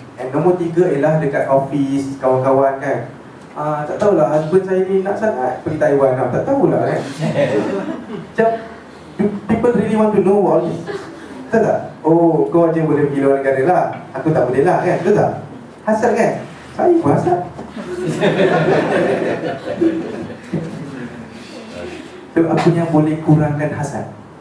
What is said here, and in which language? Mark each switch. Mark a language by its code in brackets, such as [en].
[ms] And nombor 3 ialah dekat office, kawan-kawan kan. Tak tahulah husband saya ni nak sangat pergi Taiwan lah. Tak tahulah kan. Macam [en] people really want to know all this. [ms] Betul tak? Oh, kau je boleh pergi luar negara lah, aku tak boleh lah kan, betul tak? Hasad kan? Saya pun hasad. So, apa yang boleh kurangkan hasad?